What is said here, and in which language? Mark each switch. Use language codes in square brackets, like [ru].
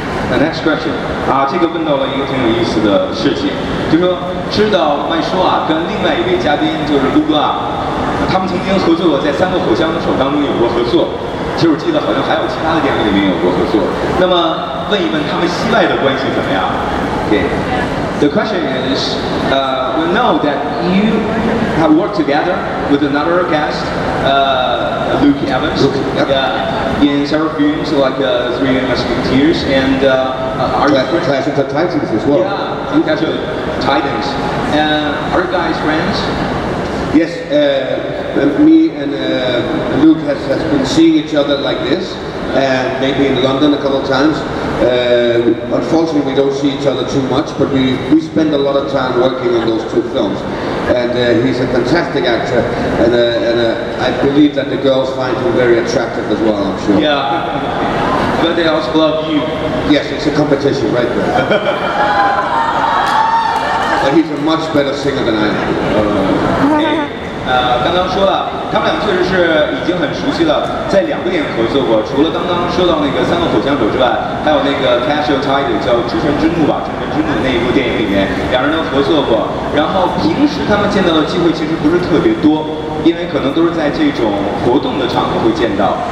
[en] The next question [zh] 啊，这个问到了一个挺有意思的事情，就是说知道麦叔啊跟另外一位嘉宾就是陆哥啊，他们曾经合作过，在3个火枪手当中有过合作。其实我记得好像还有其他的电影里面有过合作。那么问一问他们戏外的关系怎么样 ？Okay. [en] The question is, we know that you have worked together with another guest, Luke Evans, in several films like Three Musketeers and Clash of the Titans as well. Yeah, Clash of the Titans. Are you guys friends? Yes, me and Luke has been seeing each other like this, and maybe in London a couple of times. Unfortunately, we don't see each other too much, but we spend a lot of time working on those 2 films. And he's a fantastic actor, and I believe that the girls find him very attractive as well, I'm sure. Yeah, but they also love you. Yes, it's a competition right there. But he's a much better singer than I am. [zh] 刚刚说了，他们俩确实是已经很熟悉了，在2部电影合作过，除了刚刚说到那个3个火枪手之外，还有那个 Clash of Titans 叫诸神之怒吧，诸神之怒那一部电影里面，2人都合作过。然后平时他们见到的机会其实不是特别多，因为可能都是在这种活动的场合会见到。